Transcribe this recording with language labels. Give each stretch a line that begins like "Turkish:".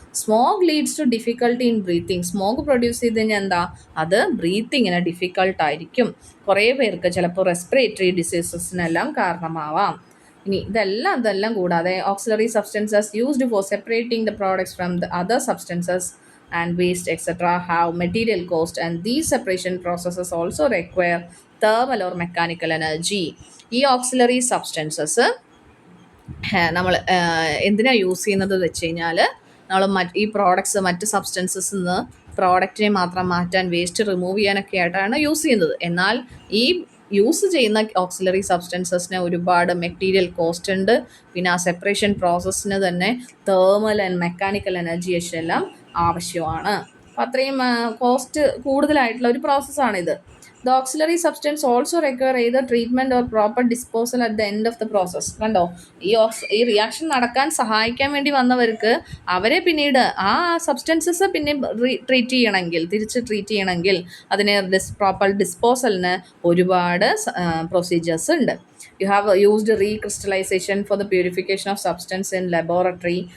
English: Smog leads to difficulty in breathing.
Malayalam: Smog produce ചെയ്ത് കഴിഞ്ഞാൽ അത് ബ്രീത്തിങ്ങിന് ഡിഫിക്കൾട്ടായിരിക്കും. കുറേ പേർക്ക് ചിലപ്പോൾ റെസ്പിറേറ്ററി ഡിസീസസിനെല്ലാം കാരണമാവാം. ഇനി ഇതെല്ലാം കൂടാതെ
English: Auxiliary substances used for separating the products from the other substances and waste etc. have material cost, and these separation processes also require thermal or mechanical energy.
Malayalam: ഈ ഓക്സിലറി സബ്സ്റ്റൻസസ് നമ്മൾ എന്തിനാണ് യൂസ് ചെയ്യുന്നത് വെച്ച് കഴിഞ്ഞാൽ നമ്മൾ ഈ പ്രോഡക്ട്സ് മറ്റ് substances നിന്ന് പ്രോഡക്റ്റിനെ മാത്രം മാറ്റാൻ വേസ്റ്റ് റിമൂവ് ചെയ്യാനൊക്കെ ആയിട്ടാണ് യൂസ് ചെയ്യുന്നത്. എന്നാൽ ഈ യൂസ് ചെയ്യുന്ന ഓക്സിലറി സബ്സ്റ്റൻസസിന് ഒരുപാട് മെറ്റീരിയൽ കോസ്റ്റ് ഉണ്ട്. പിന്നെ ആ സെപ്പറേഷൻ പ്രോസസ്സിന് തന്നെ തേർമൽ ആൻഡ് മെക്കാനിക്കൽ എനർജി എല്ലാം ആവശ്യമാണ്. അപ്പം അത്രയും കോസ്റ്റ് കൂടുതലായിട്ടുള്ള ഒരു പ്രോസസ്സാണിത്.
English: The auxiliary substance also require either treatment or proper disposal at the end of the process.
Malayalam: കണ്ടോ, ഈ റിയാക്ഷൻ നടക്കാൻ സഹായിക്കാൻ വേണ്ടി വന്നവർക്ക് അവരെ പിന്നീട് ആ സബ്സ്റ്റൻസസ് പിന്നെ തിരിച്ച് ട്രീറ്റ് ചെയ്യണമെങ്കിൽ അതിന് പ്രോപ്പർ ഡിസ്പോസലിന് ഒരുപാട് പ്രൊസീജിയേഴ്സ് ഉണ്ട്.
English: You have used recrystallization for the purification of substance in laboratory.